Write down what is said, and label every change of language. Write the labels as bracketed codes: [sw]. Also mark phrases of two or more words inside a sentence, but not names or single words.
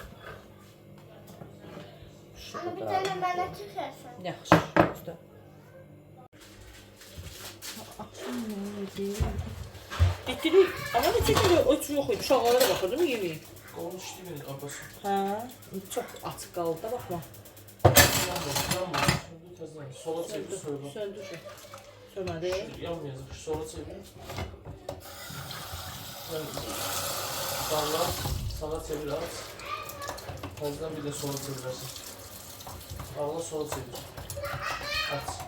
[az] Ana bir dənə mənə çəkərsən. Yaxşı, üstə. Axşam nə yedim? Getirik. Amma necə ki, o üçün yox idi. Uşaqlara da baxırdım, yeməyim. [tr] Olmuş değil mi abası? [az] Hə, çox açıq qaldı da, baxma. [tr] Yanmıyor. Sola çevir söyle. [az] Söndür. Sönmədi. [tr] Yanmayacak. Sola çevir. Sağla. [az] Sağa çevir az. [tr] Fazladan bir de sola çevirersin. Sağla sola çevir. Aç.